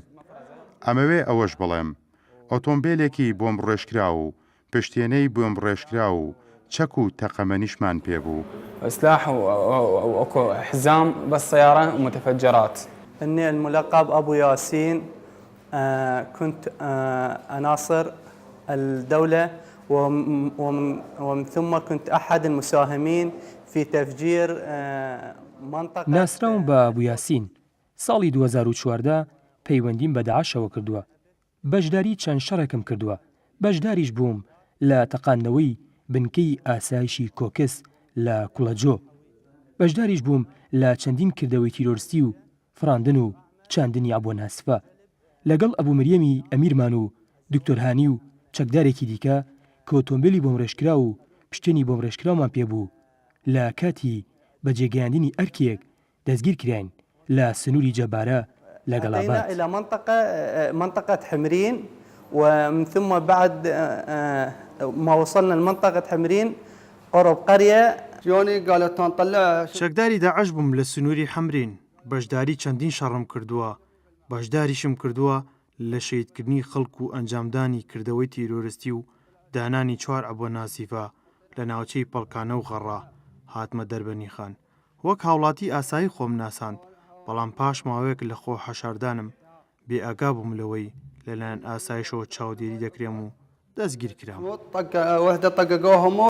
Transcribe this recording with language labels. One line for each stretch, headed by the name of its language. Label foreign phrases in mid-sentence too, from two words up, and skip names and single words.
Central Kurdish: ئەمەوێ ئەوەش بڵێم ئۆتۆمبیلێکی بۆمب ڕێژکرا و پشتێنەی بۆمب ڕێژکرا و چەک و تەقەمەنیشمان پێبوو.
Arabic: سلاح وأكو حزام بالسيارة ومتفجرات. إني الملقب أبو ياسين كنت أناصر الدولة ومن ثم كنت أحد المساهمين في تفجير منطقة.
Central Kurdish: ناسراوم بە ئەبوو یاسین ساڵی 2014 پەیوەندیم بە داعشەوە کردووە بەشداری چەند شەڕێکم کردووە بەشداریش بووم لە تەقاندنەوەی بنکەی ئاسایشی کۆکس لە کوڵەجۆ بەشداریش بووم لە چەندین کردەوەی تیرۆریستی و فراندن و چاندنی ئابۆ ناسفە لەگەڵ ئەبوو مریەمی ئەمیرمان و دکتۆر هانی و چەکدارێکی دیکە کە ئۆتۆمبیلی بۆم ڕێژکرا و پشتێنی بۆم ڕێژکراومان پێبوو لە کاتی بەجێگەیاندنی ئەرکێک دەستگیر کراین لە سنووری جەبارە لە گەڵابات
Arabic: إلى منطقة حمرين ومن ثم بعد ما وصلنا لمنطقة حمرين قرب قرية جوني قالت نطلع
Central Kurdish: چەکداری داعش بووم لە سنووری حەمرین بەشداری چەندین شەڕم کردووە بەشداریشم کردووە لە شەیدکردنی خەڵک و ئەنجامدانی کردەوەی تیرۆریستی و دانانی 4 ئەبۆ ناسیفە لە ناوچەی پەڵکانە و غەڕا هاتمە دەربەنی خان وەک هاوڵاتی ئاسایی خۆم ناساند بەڵام پاش ماوەیەک لە خۆ حەشاردانم بێ ئاگا بووم لەوەی لەلایەن ئاسایشەوە چاودێری دەکرێم و دەستگیر کرام.